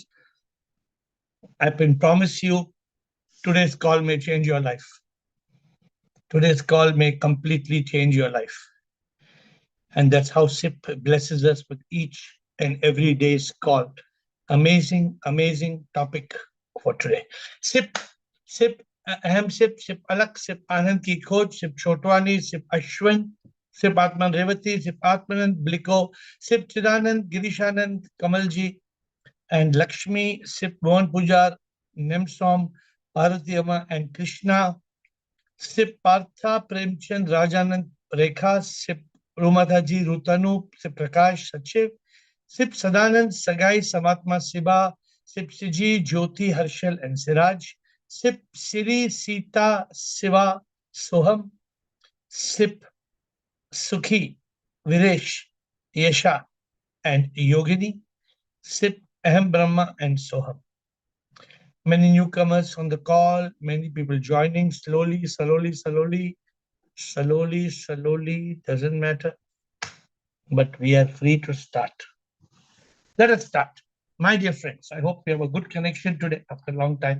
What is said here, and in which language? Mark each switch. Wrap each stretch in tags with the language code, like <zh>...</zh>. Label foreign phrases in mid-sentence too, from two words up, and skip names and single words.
<en>I can promise you today's call may change your life. Today's call may completely change your life. And that's how SIP blesses us with each and every day's call. Amazing, amazing topic for today. SIP, SIP, Aham SIP, SIP Alak, SIP Anand Ki Khoj, SIP Chotwani, SIP Ashwin, SIP Atman Revati, SIP Atmanand Bliko, SIP Chidanand, Girishanand, Kamalji, and Lakshmi, SIP Mohan Pujar, Nemsom, Parvatiyama, and Krishna, SIP Partha, Premchand, Rajanand, Rekha, SIP Rumadhaji, Rutanu, SIP Prakash, Sachiv, SIP Sadanand, Sagai, Samatma, Siba, SIP Siji, Jyoti, Harshal, and Siraj, SIP Siri, Sita, Siva, Soham, SIP Sukhi, Viresh, Yesha, and Yogini, SIP Aham Brahma, and Soham. Many newcomers on the call, many people joining slowly, slowly, doesn't matter. But we are free to start. Let us start. My dear friends, I hope we have a good connection today after a long time.</en>